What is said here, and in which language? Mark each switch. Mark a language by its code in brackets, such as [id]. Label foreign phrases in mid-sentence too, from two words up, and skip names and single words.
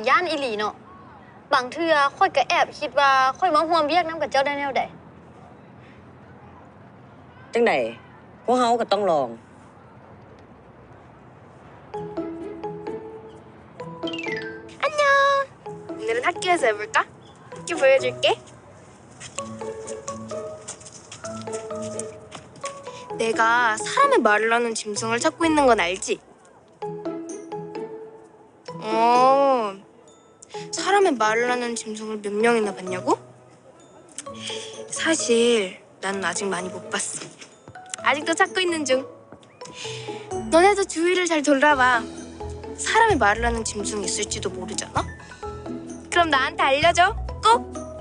[tts] ย่านอีหลีเนาะบางเทื่อค่อยก็แอบคิดว่าค่อยมาร่วมเวียกนำกับเจ้าได้แนวใด จังใดพวกเขาก็ต้องลอง [ko] 안녕. 오늘은 학교에서 해볼까? 학교 보여줄게. 내가 사람의 말을 하는 짐승을 찾고 있는 건 알지? 사람의 말을 하는 짐승을 몇 명이나 봤냐고? 사실 나는 아직 많이 못 봤어. 아직도 찾고 있는 중. 너네도 주위를 잘 돌아봐. 사람의 말을 하는 짐승이 있을지도 모르잖아? 그럼 나한테 알려줘. 꼭!